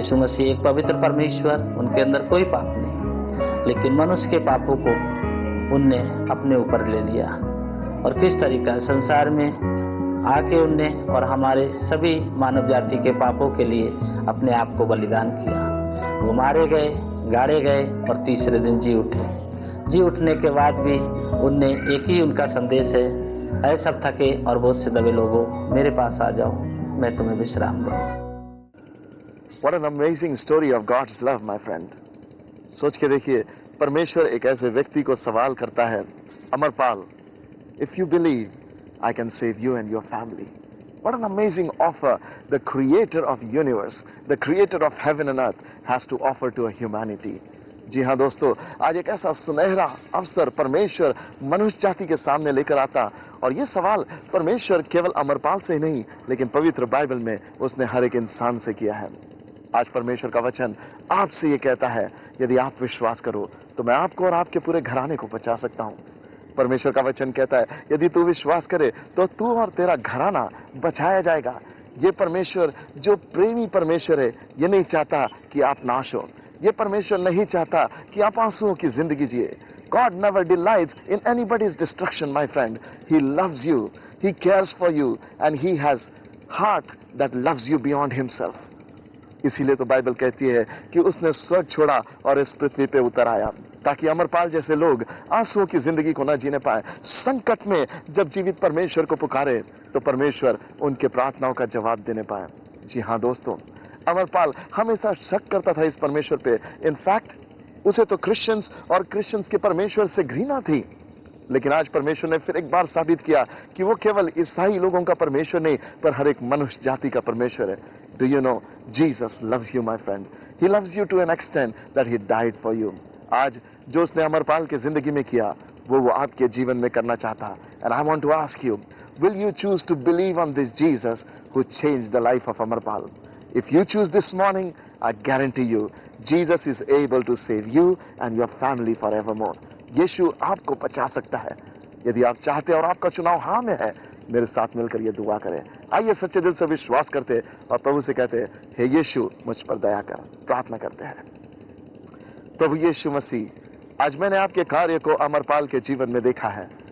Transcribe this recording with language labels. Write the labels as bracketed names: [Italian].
[Hindi] यीशु मसीह एक पवित्र परमेश्वर, उनके अंदर कोई पाप नहीं, लेकिन मनुष्य के पापों को उनने अपने ऊपर ले लिया और किस तरीका संसार में आके उनने और हमारे सभी मानव जाति के पापों के लिए अपने आप को बलिदान किया। वो मारे गए, गाड़े गए और तीसरे दिन जी उठे। जी उठने के बाद भी उनने एक ही उनका संदेश है, ऐ सब थके और बहुत से दबे लोगों, मेरे पास आ जाओ, मैं तुम्हें विश्राम दूं। [English] What an amazing story of God's love, my friend. [Hindi] सोच के देखिए, परमेश्वर एक ऐसे व्यक्ति को सवाल करता है, Amarpal, [English] if you believe, I can save you and your family. What an amazing offer the creator of universe, the creator of heaven and earth has to offer to a humanity. [Hindi] जी हाँ दोस्तों, आज एक ऐसा सुनहरा अवसर परमेश्वर मनुष्य जाति के सामने लेकर आता, और ये सवाल परमेश्वर केवल अमरपाल से ही नहीं, लेकिन पवित्र बाइबल में उसने हर एक इंसान से किया है। आज परमेश्वर का वचन आपसे ये कहता है, यदि आप विश्वास करो तो मैं आपको और आपके पूरे घराने को बचा सकता हूँ। परमेश्वर का वचन कहता है, यदि तू विश्वास करे तो तू और तेरा घराना बचाया जाएगा। ये परमेश्वर जो प्रेमी परमेश्वर है, ये नहीं चाहता कि आप नाश हो। ये परमेश्वर नहीं चाहता कि आप आंसुओं की जिंदगी जिए। [English] God never delights in anybody's destruction, my friend. He loves you, He cares for you, and He has heart that loves you beyond Himself. [Hindi] इसीलिए तो बाइबल कहती है कि उसने स्वर्ग छोड़ा और इस पृथ्वी पे उतर आया, ताकि अमरपाल जैसे लोग आंसुओं की जिंदगी को न जीने पाए। संकट में जब जीवित परमेश्वर को पुकारे तो परमेश्वर उनके प्रार्थनाओं का जवाब देने पाए। जी हाँ दोस्तों, अमरपाल हमेशा शक करता था इस परमेश्वर पे। इनफैक्ट उसे तो क्रिश्चियंस के परमेश्वर से घृणा थी, लेकिन आज परमेश्वर ने फिर एक बार साबित किया कि वो केवल ईसाई लोगों का परमेश्वर नहीं, पर हर एक मनुष्य जाति का परमेश्वर है। [English] Do you know, Jesus loves you my friend. He loves you to an extent that he died for you. [Hindi] आज जो उसने अमरपाल की जिंदगी में किया वो आपके जीवन में करना चाहता है। [English] And I want to ask you, will you choose to believe on this Jesus who changed the life of Amarpal? If you choose this morning, I guarantee you, Jesus is able to save you and your family forevermore. [Hindi] यीशु आपको बचा सकता है यदि आप चाहते हैं और आपका चुनाव हाँ में है। मेरे साथ मिलकर ये दुआ करें। आइए सच्चे दिल से विश्वास करते और प्रभु से कहते हैं, हे यीशु मुझ पर दया कर। प्रार्थना करते हैं। प्रभु यीशु मसीह, आज मैंने आपके कार्य को अमरपाल के जीवन में देखा है।